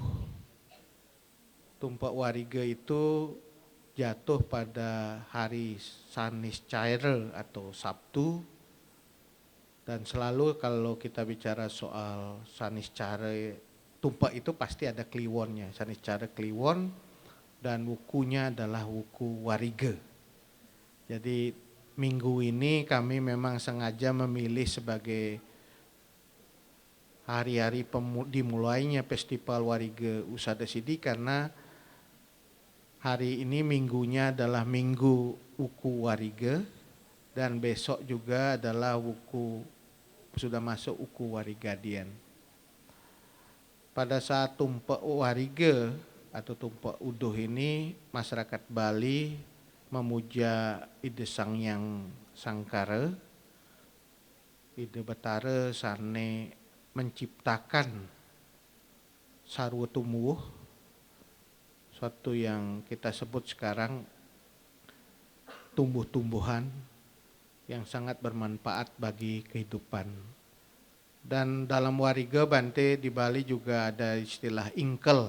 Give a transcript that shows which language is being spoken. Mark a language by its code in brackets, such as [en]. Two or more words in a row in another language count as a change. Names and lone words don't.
[id] Tumpak Warige itu jatuh pada hari Saniscara atau Sabtu, dan selalu kalau kita bicara soal Saniscara Tumpak itu pasti ada kliwonnya, Saniscara kliwon, dan wukunya adalah wuku Warige. Jadi minggu ini kami memang sengaja memilih sebagai hari-hari dimulainya Festival Warige Usada Sidi karena hari ini minggunya adalah minggu wuku Warige, dan besok juga adalah wuku, sudah masuk wuku Warigadian. Pada saat Tumpak Warige atau Tumpak Uduh ini, masyarakat Bali memuja Ide Sangyang Sangkara, Ide Betara sane menciptakan [ban] sarwa tumuh, [id] suatu yang kita sebut sekarang tumbuh-tumbuhan yang sangat bermanfaat bagi kehidupan. Dan dalam Warige Bante di Bali juga ada istilah ingkel.